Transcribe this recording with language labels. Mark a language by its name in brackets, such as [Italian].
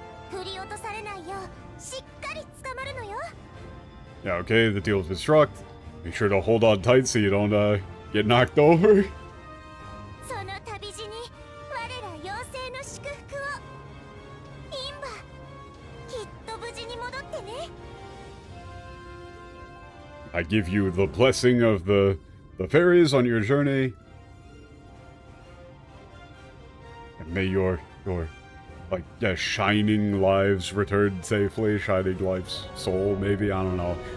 [Japanese] 振り落とされないよう、しっかり捕まるのよ。 [English] Yeah, okay, the deal's been struck. Make sure to hold on tight so you don't get knocked over. [Japanese] その旅路に我ら妖精の祝福を。インバ、きっと無事に戻ってね。 [English] I give you the blessing of the fairies on your journey. And may your like shining lives return safely, shining life's soul, maybe, I don't know.